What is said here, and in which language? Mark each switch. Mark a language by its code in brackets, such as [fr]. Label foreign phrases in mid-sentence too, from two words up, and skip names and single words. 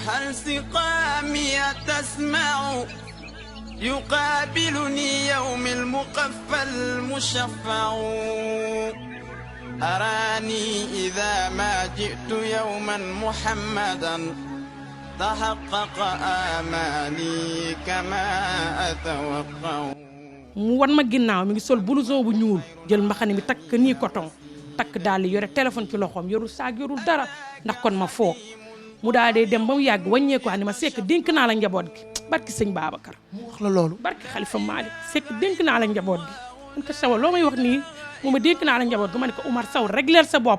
[ar] سقامي تسمع يقابلني يوم المقفى المشفع أراني إذا ما جئت يوما محمدا تحقق آمالي كما أتوقع. [wo] mu wan ma ginnaaw mi ngi sol blouson bu ñuul jël mbaxane mi takk nii coton takk daal yore téléphone ci loxoom yorul saag yorul dara ndax kon ma foog mu daal dee dem ba mu yàgg wàññeeku ni ma Seck dénk naa la njaboot gi barki sëñ Babacar. mu wax la loolu. barki Xalifa Malick Seck dénk naa la njaboot gi man ko sawa loo may wax nii mu ma dénk naa la njaboot gi ma ne ko Oumar Sow régleel sa bopp.